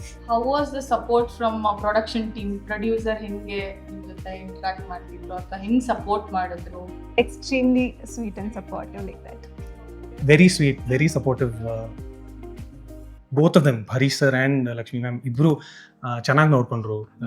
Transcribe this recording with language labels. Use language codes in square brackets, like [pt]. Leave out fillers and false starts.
[en] How was the support from production team? [kn] Producer ಹೆಂಗೆ ನಿಮ್ಮ ಜೊತೆ ಇಂಟರಾಕ್ಟ್ ಮಾಡ್ತಿದ್ರು ಅಥವಾ ಹೆಂಗ್ ಸಪೋರ್ಟ್ ಮಾಡಿದ್ರು? [en] Extremely sweet and supportive like that. Very sweet, very supportive. Both of them, Harish sir and Lakshmi ma'am, [kn] ibru ಚೆನ್ನಾಗಿ ನೋಡ್ಕೊಂಡ್ರು.